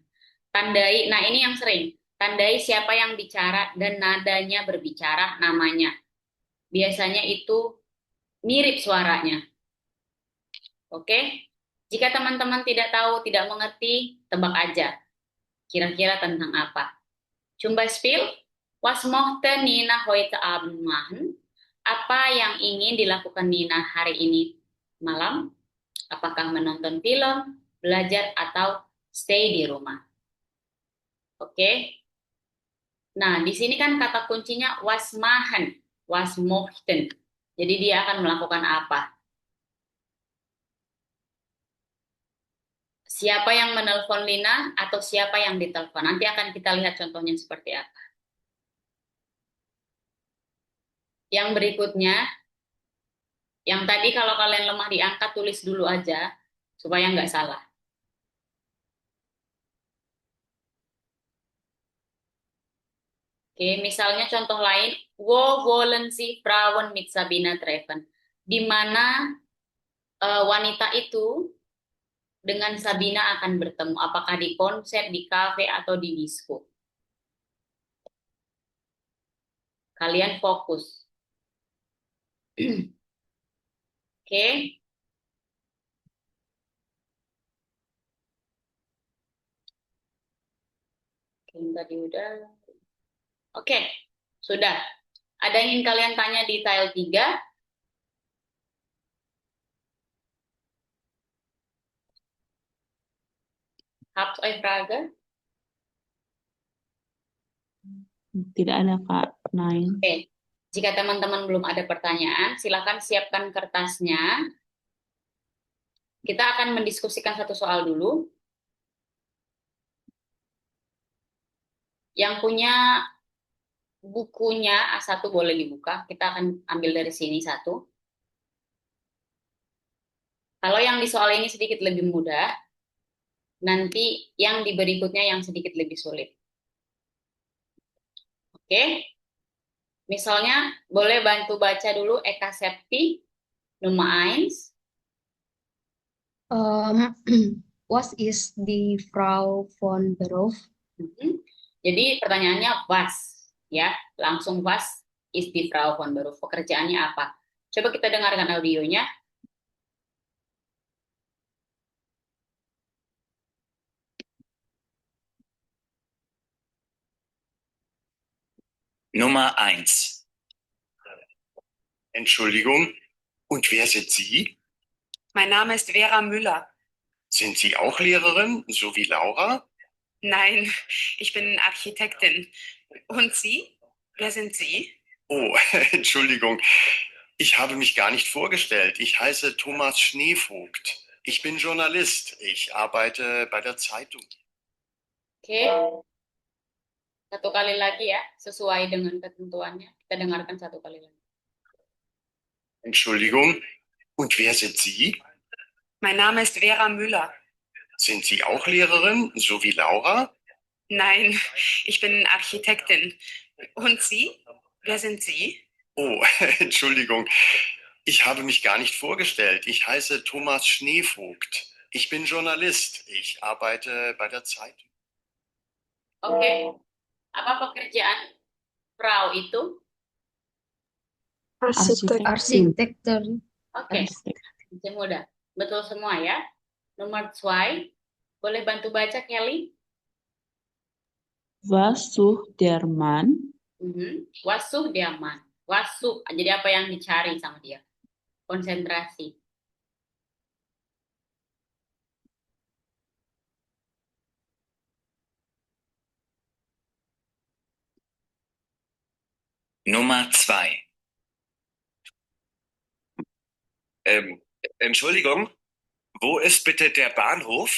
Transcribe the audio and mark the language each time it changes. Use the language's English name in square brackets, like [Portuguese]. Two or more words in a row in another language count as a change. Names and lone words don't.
[Indonesian] Tandai, nah ini yang sering, tandai siapa yang bicara dan nadanya berbicara, namanya. Biasanya itu mirip suaranya. Oke? Jika teman-teman tidak tahu, tidak mengerti, tebak aja. Kira-kira tentang apa? [German] Zum Beispiel, was möchte Nina heute Abend machen? [Indonesian] Apa yang ingin dilakukan Nina hari ini malam? Apakah menonton film, belajar, atau stay di rumah? Oke. Nah, di sini kan kata kuncinya [German] was machen, was möchten. [Indonesian] Jadi dia akan melakukan apa? Siapa yang menelpon Lina atau siapa yang ditelepon? Nanti akan kita lihat contohnya seperti apa. Yang berikutnya, yang tadi kalau kalian lemah diangkat tulis dulu aja supaya nggak salah. Oke, misalnya contoh lain, [German] wo wollen Sie Frauen mit Sabina treffen? [Indonesian] Di mana wanita itu dengan Sabina akan bertemu? Apakah di konser, di kafe, atau di disko? Kalian fokus. Oke, tadi udah. Oke, sudah. Ada yang ingin kalian tanya di tile 3? [German] Habt euch Frage? [Indonesian] Tidak ada, Kak. Nine. Oke, jika teman-teman belum ada pertanyaan, silakan siapkan kertasnya. Kita akan mendiskusikan satu soal dulu. Yang punya bukunya A1 boleh dibuka. Kita akan ambil dari sini satu. Kalau yang di soal ini sedikit lebih mudah, nanti yang di berikutnya yang sedikit lebih sulit. Oke? Misalnya, boleh bantu baca dulu Eka Septi, [German] Nummer 1. Was ist die Frau von Beruf? [Indonesian] Jadi pertanyaannya was, ya, langsung [German] was is die Frau von Beruf. [Indonesian] Pekerjaannya apa? Coba kita dengarkan audionya. [German] Nummer 1. Entschuldigung, und wer sind Sie? Mein Name ist Vera Müller. Sind Sie auch Lehrerin, so wie Laura? Nein, ich bin Architektin. Und Sie? Wer sind Sie? Oh, Entschuldigung, ich habe mich gar nicht vorgestellt. Ich heiße Thomas Schneevogt. Ich bin Journalist. Ich arbeite bei der Zeitung. [Indonesian] Oke, satu kali lagi ya, sesuai dengan ketentuannya. Kita dengarkan satu kali lagi. Entschuldigung, und wer sind Sie? Mein Name ist Vera Müller. Sind Sie auch Lehrerin, so wie Laura? Nein, ich bin Architektin. Und Sie? Wer sind Sie? Oh, Entschuldigung, ich habe mich gar nicht vorgestellt. Ich heiße Thomas Schneevogt. Ich bin Journalist. Ich arbeite bei der Zeitung. Oke, apa pekerjaan Frau itu? Arsitek. Arsitektur. Oke, masih mudah. Betul semua ya. Nomor 2, boleh bantu baca Kelly? [German] Was sucht der Mann? Wasuh dia man. Wasuh, [Indonesian] jadi apa yang dicari sama dia? Konsentrasi. [German] Nummer 2. Entschuldigung, wo ist bitte der Bahnhof?